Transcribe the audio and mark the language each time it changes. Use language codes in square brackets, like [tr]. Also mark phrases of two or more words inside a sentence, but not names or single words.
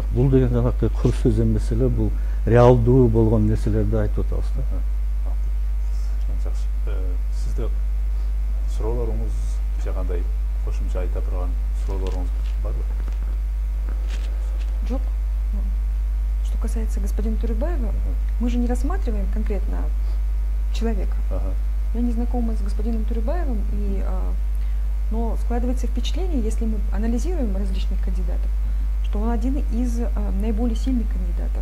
[ky] Бул деген жанакы кур сөз эмес эле, бул реалдуу болгон нерселерди айтып атабыз да. Жакшы. Сизде суроолоруңуз же кандай кошумча айта турган суроолоруңуз барбы? Жок. [ru] Что касается господина Турюбаева, мы же не рассматриваем конкретно человека. Я не знакома с господином Турюбаевым, но складывается впечатление, если мы анализируем различных кандидатов, что он один из наиболее сильных кандидатов.